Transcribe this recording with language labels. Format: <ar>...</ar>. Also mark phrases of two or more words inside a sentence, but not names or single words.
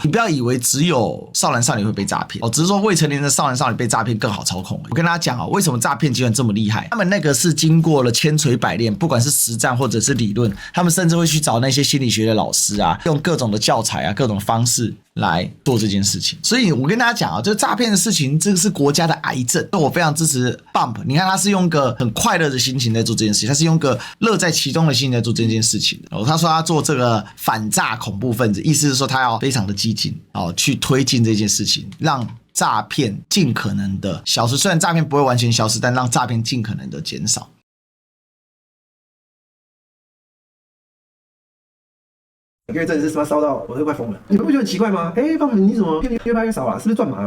<zh>你不要以為只有少男少女會被詐騙只是說未成年的少男少女被詐騙更好操控。我跟大家講為什麼詐騙集團這麼厲害？他們那個是經過了千錘百煉，不管是實戰或者是理論，他們甚至會去找那些心理學的老師啊，用各種的教材啊，各種方式來做這件事情。所以我跟大家講啊，這個詐騙的事情，這個是國家的癌症。我非常支持 Bump，你看他是用個很快樂的心情在做這件事情，他是用個樂在其中的心情在做這件事情的。他說他做這個反詐恐怖分子，意思是說他要非常的激進去推進這件事情，讓詐騙盡可能的消失。雖然詐騙不會完全消失，但讓詐騙盡可能的減少。一個月真的是他媽燒到我都快瘋了，你们不覺得很奇怪嗎？Bump你怎麼越拍越少啊？是不是賺麻了？</zh>